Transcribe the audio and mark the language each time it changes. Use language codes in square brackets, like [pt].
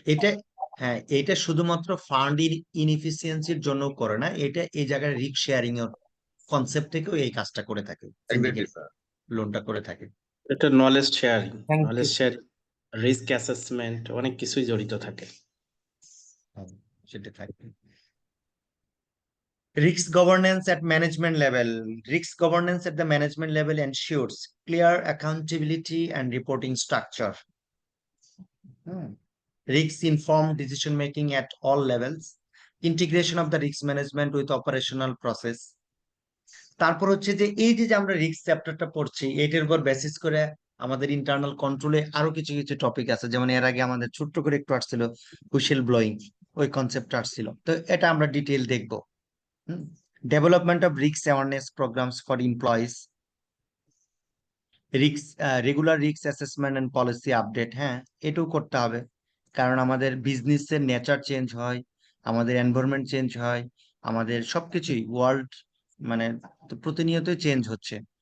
[bn] এটা, হ্যাঁ, এটা শুধুমাত্র ফান্ডের ইনএফিসিয়েন্সির জন্য করে না, এটা এই জায়গায় রিস্ক শেয়ারিং এর কনসেপ্ট থেকেও এই কাজটা করে থাকে, [en] exactly syndicate [bn] স্যার। লোনটা করে থাকে। এটা knowledge sharing, [en] thank you [bn] knowledge sharing, risk assessment, অনেক কিছুই জড়িত থাকে। হ্যাঁ, সেটা থাকে। [en] Risk governance at management level. Risk governance at the management level ensures clear accountability and reporting structure. Risk informed decision making at all levels. Integration of the risk management with operational process. [bn] তারপর হচ্ছে যে এই যে আমরা risk চ্যাপ্টারটা পড়ছি, এটার উপর বেসিস করে আমাদের ইন্টারনাল কন্ট্রোলে আরো কিছু কিছু টপিক আছে, যেমন এর আগে আমাদের ছোট্ট করে একটু আসছিল হুইসেল ব্লোয়িং, ওই কনসেপ্ট আসছিল, তো এটা আমরা ডিটেইল দেখবো। [en] Development of risk awareness programs for employees, [bn] regular risk assessment and policy update, হ্যাঁ, এটাও করতে হবে, কারণ আমাদের বিজনেসের নেচার চেঞ্জ হয়, আমাদের এনভায়রনমেন্ট চেঞ্জ হয়, আমাদের সবকিছুই ওয়ার্ল্ড মানে তো প্রতিনিয়তই চেঞ্জ হচ্ছে।